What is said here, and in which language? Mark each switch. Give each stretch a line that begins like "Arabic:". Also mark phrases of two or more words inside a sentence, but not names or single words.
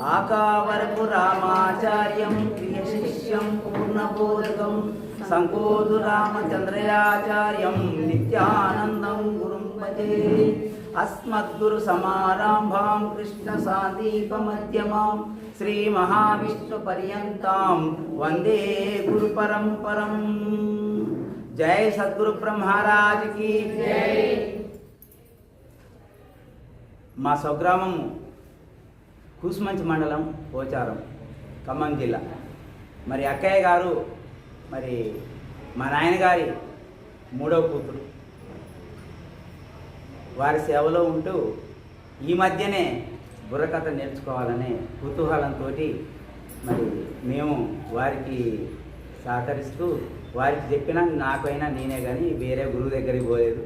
Sanskrit: आकावरपु रामाचार्यं प्रियशिष्यं पूर्णबोधकं संकोदु रामचंद्रयाचार्यं नित्यानन्दं गुरुं भजे। अस्मद्गुरु समारम्भां कृष्ण सान्दीपमध्यमां श्री महाविष्णु पर्यन्तां वंदे गुरु परंपरं।
Hindi: जय सद्गुरु ब्रह्म महाराज की जय।
Telugu: మా స్వగ్రామం కూసుమంచి మండలం పోచారం ఖమ్మం జిల్లా. మరి అక్కయ్య గారు మరి మా నాయనగారి మూడవ కూతురు, వారి సేవలో ఉంటూ ఈ మధ్యనే బుర్రకథ నేర్చుకోవాలనే కుతూహలంతో మరి మేము వారికి సహకరిస్తూ వారికి చెప్పినా నాకైనా నేనే కానీ వేరే గురువు దగ్గరికి పోలేదు.